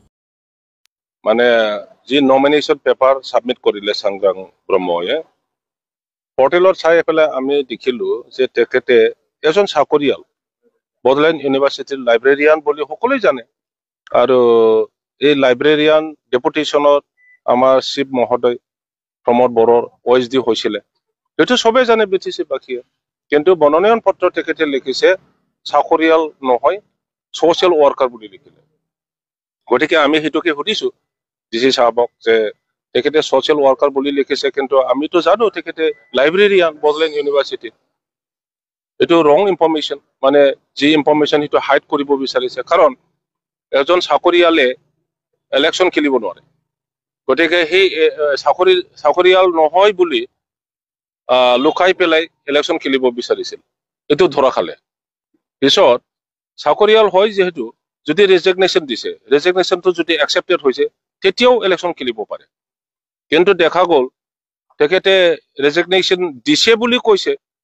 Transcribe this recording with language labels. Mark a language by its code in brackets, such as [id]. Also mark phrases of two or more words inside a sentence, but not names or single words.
[as] মানে জী [en] nomination paper submit [as] কৰিলে সাংগ্ৰাং ব্ৰহ্ময়ে পোৰ্টেলৰ चाই পেলাই আমি দেখিলো যে তেখেতে এজন চাকৰিয়াল বড়োলেণ্ড ইউনিভাৰ্চিটিৰ লাইব্ৰেৰিয়ান বুলি সকলোৱে জানে আৰু এই লাইব্ৰেৰিয়ান ডেপুটেশ্যনত আমাৰ শিৱ মহোদয় প্ৰমোদ বড়োৰ OSD হৈছিলে এইটো সবে জানে BTC বাকিয়ে কিন্তু বননয়ন পত্ৰ তেখেতে লিখিছে চাকৰিয়াল নহয় [en] social worker [as] বুলি লিখিলে গতিকে আমি হেতুকে সুধিছো ডিসি সাহেবক যে তেখেতে [en] social worker [as] বুলি লিখিছে কিন্তু আমি তো জানো তেখেতে লাইব্রেরিয়ান বড়োলেণ্ড ইউনিভার্সিটি এটো [en] wrong information [as] মানে যে ইনফরমেশন হেতু হাইড কৰিব বিচাৰিছে কাৰণ এজন চাকৰিয়ালে ইলেকশ্যন খেলিব নোৱাৰে গতিকে সেই চাকৰিয়াল নহয় বুলি লুকাই পেলাই ইলেকশ্যন খেলিব বিচাৰিছিল এইটো ধৰা খালে পিছত চাকৰিয়াল হয় যেহেতু যদি ৰেজিগনেশ্যন দিছে ৰেজিগনেশ্যনটো যদি একসেপ্টেড হৈছে তেতিয়াও ইলেকশ্যন খেলিব পাৰে কিন্তু দেখা গ'ল তেখেতে ৰেজিগনেশ্যন দিছে বুলি কৈছে